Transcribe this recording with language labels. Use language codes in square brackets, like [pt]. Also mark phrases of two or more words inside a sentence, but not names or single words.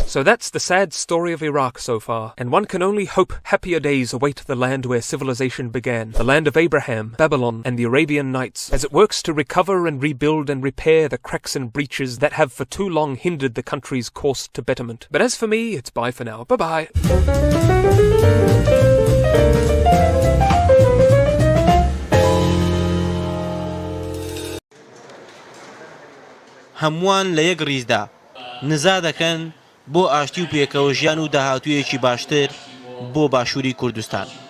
[en] So that's the sad story of Iraq so far, and one can only hope happier days await the land where civilization began, the land of Abraham, Babylon and the Arabian Nights, as it works to recover and rebuild and repair the cracks and breaches that have for too long hindered the country's course to betterment. But as for me, it's bye for now. Bye-bye. [ckb] هەمووان لە یەک ڕیزدا نزا دەکەن بۆ ئاشتی و پێکەوە ژیان و داهاتوویەکی باشتر بۆ باشووری کوردستان.